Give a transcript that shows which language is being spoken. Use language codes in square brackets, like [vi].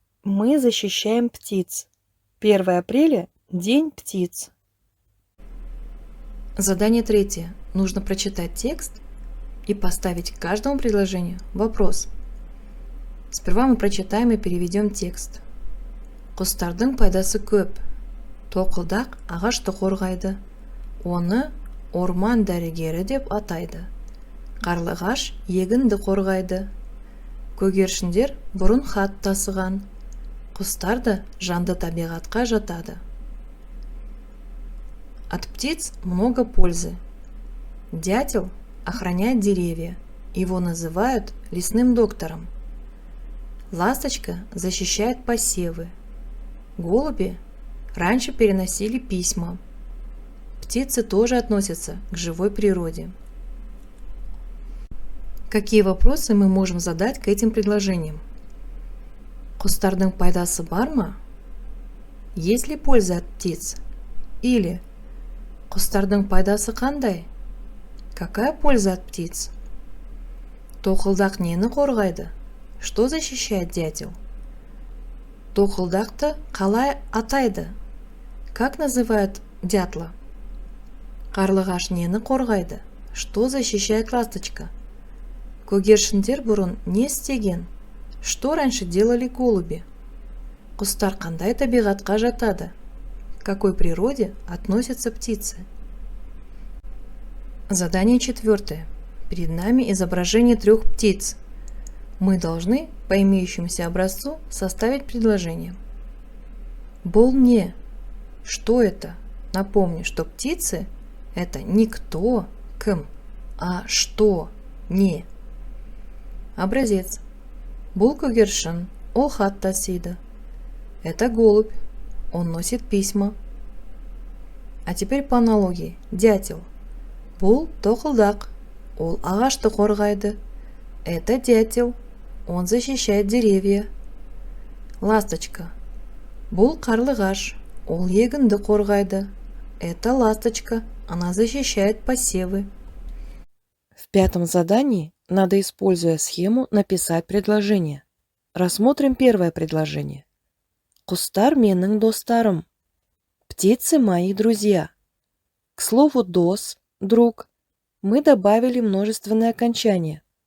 [ru] Мы защищаем птиц. 1 апреля – День птиц. Задание 3. Нужно прочитать текст и поставить к каждому предложению вопрос. Сперва мы прочитаем и переведем текст. [kk] Құстардың пайдасы көп. Тоқылдақ ағашты қорғайды. Оны орман дәрігері деп атайды. Қарлығаш егінді қорғайды. Көгершіндер бұрын хат тасыған. Құстар да жанды табиғатқа жатады. [ru] От птиц много пользы. Дятел охраняет деревья. Его называют лесным доктором. Ласточка защищает посевы. Голуби раньше переносили письма. Птицы тоже относятся к живой природе. Какие вопросы мы можем задать к этим предложениям? [kk] Құстардың пайдасы бар ма? [ru] Есть ли польза от птиц? Или [kk] құстардың пайдасы қандай? [ru] Какая польза от птиц? [kk] Тоқылдақ нені қорғайды? [ru] Что защищает дятел? [kk] Тоқылдақты қалай атайды? [ru] Как называют дятла? [kk] Қарлығаш нені қорғайды? [ru] Что защищает ласточка? [kk] Көгершіндер бұрын не істеген? [ru] Что раньше делали голуби? [kk] Құстар қандай табиғатқа жатады? [ru] К какой природе относятся птицы? Задание 4. Перед нами изображение 3 птиц. Мы должны по имеющемуся образцу составить предложение. [kk] Бұл не. [ru] Что это? Напомню, что птицы – это не кто, кім, а что, не. Образец. [kk] Бұл көгершін, ол хат тасиды. [ru] Это голубь, он носит письма. А теперь по аналогии. Дятел. [kk] Бұл тоқылдақ, ол ағашты қорғайды. [ru] Это дятел, он защищает деревья. Ласточка. [kk] Бұл қарлығаш, ол егінді қорғайды. [ru] Это ласточка, она защищает посевы. В 5 задании надо, используя схему, написать предложение. Рассмотрим первое предложение. [kk] Құстар менің достарым. [ru] Птицы мои друзья. К слову «дос», «друг», мы добавили множественное окончание.